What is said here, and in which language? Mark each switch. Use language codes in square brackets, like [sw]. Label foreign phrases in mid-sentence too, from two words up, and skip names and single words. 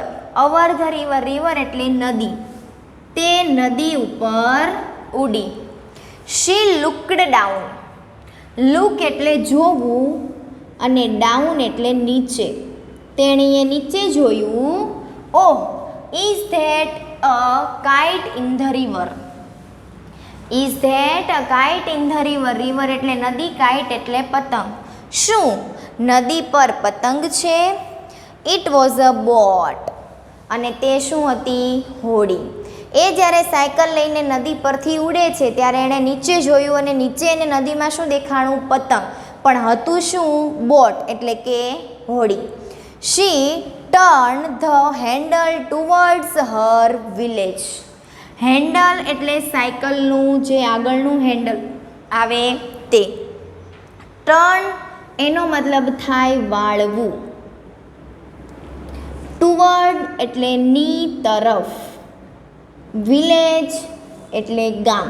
[en] Over the river, river [gu] એટલે નદી, તે નદી ઉપર ઉડી. [en] She looked down. [gu] લુક એટલે જોવું અને ડાઉન એટલે નીચે. તેણીએ નીચે જોયું. ઓહ, [en] is that a kite in the river? Is that a kite in the river? [gu] river એટલે નદી, kite એટલે પતંગ. શું નદી પર પતંગ છે? [en] It was a boat. [gu] અને તે શું હતી? હોડી. એ જ્યારે સાયકલ લઈને નદી પરથી ઉડે છે ત્યારે એણે નીચે જોયું અને નીચે એને નદીમાં શું દેખાણું? પતંગ. પણ હતું શું? બોટ એટલે કે હોડી. [en] She turned the handle towards her village. [gu] હેન્ડલ એટલે સાયકલનું જે આગળનું હેન્ડલ આવે તે. ટર્ન એનો મતલબ થાય વાળવું. ટુવર્ડ એટલે ની તરફ. વિલેજ એટલે ગામ.